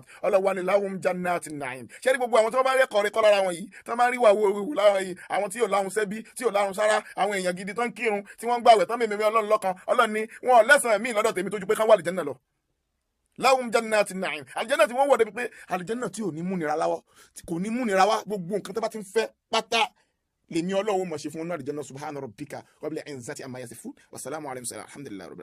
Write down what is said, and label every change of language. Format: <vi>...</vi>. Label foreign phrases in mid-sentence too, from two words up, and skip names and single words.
<yo>Ọlọ́wà ni</yo> <ar>لهم جنات النعيم.</ar> <yo>Ṣé ní gbogbo àwọn tí wọ́n bá rí ẹ̀kọ́ rí kọ́ lára wọn yìí, tí wọ́n bá rí wà wò lára yìí, àwọn tí yóò láhùn sẹ́bí, tí yóò láhùn sára, àwọn èèyàn gidi tó ń kírun, tí wọ́n ń gbàwẹ̀ tán mímí Ọlọ́run lọ́kan, Ọlọ́run ni wọn ò lẹ́sàn-án míì lọ́dọ̀ tèmi tó ju pé ká wà àlìjẹ́nnà lọ.</yo> <ar>لهم جنات النعيم,</ar> <yo>àlìjẹ́nnà tí wọ́n wọ̀ débi pé àlìjẹ́nnà tí ò ní múnira láwọ́, kò ní múnira wá, gbogbo nǹkan tó bá ti ń fẹ́ pátá lèmi Ọlọ́run mọ̀ ṣe fún wọn náà àlìjẹ́nnà.</yo> <ar>سبحان ربك رب العزة عما يصفون وسلام على المرسلين الحمد لله رب العالمين.</ar>